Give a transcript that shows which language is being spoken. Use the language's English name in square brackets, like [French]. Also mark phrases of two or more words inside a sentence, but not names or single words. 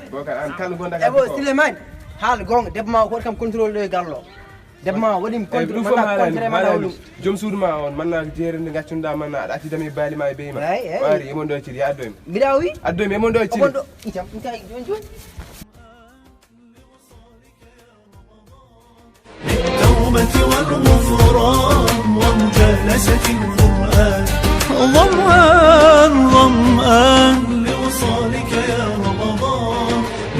[Fula] bocar an kala gonɗa ebo Souleymane haala gonga debbo ma ko waɗi kam contrôle ɗo e gallo debbo ma waɗimi contrôle joom suudu ma on manna jeere nde gaccunoɗa manna aɗa attidami e baali ma e beyi ma wari emon ɗo e cili addoymi mbiɗa wi addoymi emon ɗo e cili itam kay joni [Arabic] بالتوبة والغفران ومجالسة القرآن، ظمآن لوصالك يا رمضان.